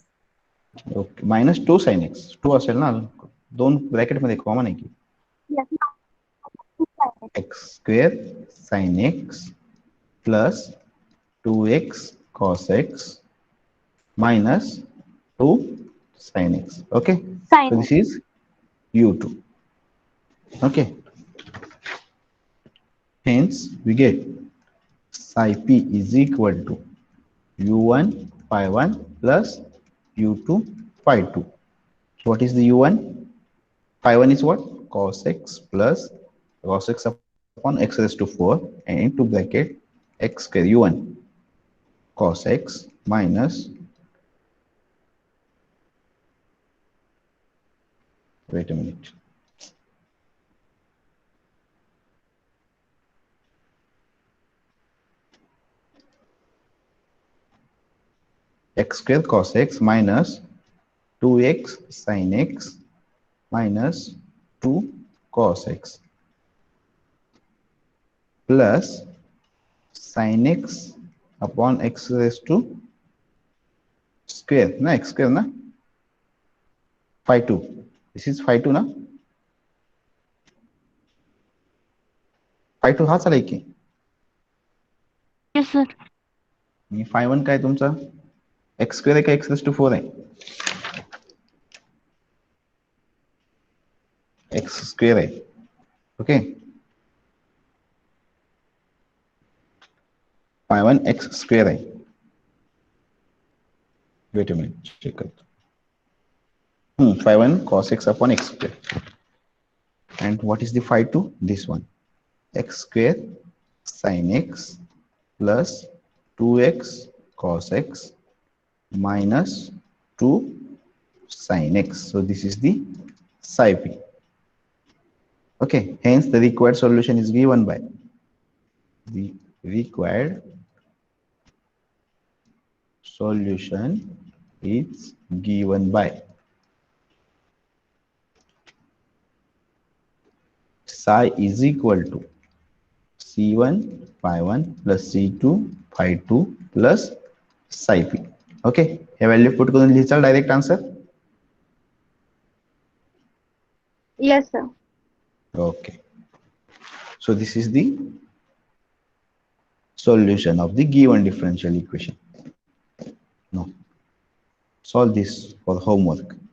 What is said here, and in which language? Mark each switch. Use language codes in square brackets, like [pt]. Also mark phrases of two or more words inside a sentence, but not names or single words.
[en] okay minus two sine x two [mr] असेल ना दोन ब्रॅकेट मध्ये कॉमन आहे की [en] Yes. Sin x. x square sine x plus two x cos x minus 2 sin x. Okay, Sin so x. this is u2. Okay, hence we get psi p is equal to u1 phi 1 plus u2 phi 2. So what is the u1? Phi 1 is what? Cos x plus cos x upon x raised to 4 and into bracket x square u1 cos x minus, wait a minute, x square cos x minus 2x sin x minus 2 cos x plus sin x upon x raised to square na x square na phi 2. This is phi 2 ना phi 2 [mr] हाच आलाय की [en] Yes, sir. [mr] आणि phi 1 काय तुमचा [en] x square [mr] आहे का [en] x raised to 4 [mr] आहे [en] x square [mr] आहे ओके phi 1 [en] x square [mr] आहे wait [en] a minute check करतो phi 1 cos x upon x square and what is the phi 2 this one x square sin x plus 2x cos x minus 2 sin x. So this is the psi p. Okay, hence the required solution is given by the required solution is given by psi is equal to c1 phi 1 plus c2 phi 2 plus psi p. [mr] Okay, हे व्हॅल्यू पुट करून लिहिचाल [en] direct answer Yes, sir. okay so this is the solution of the given differential equation. Now solve this for homework.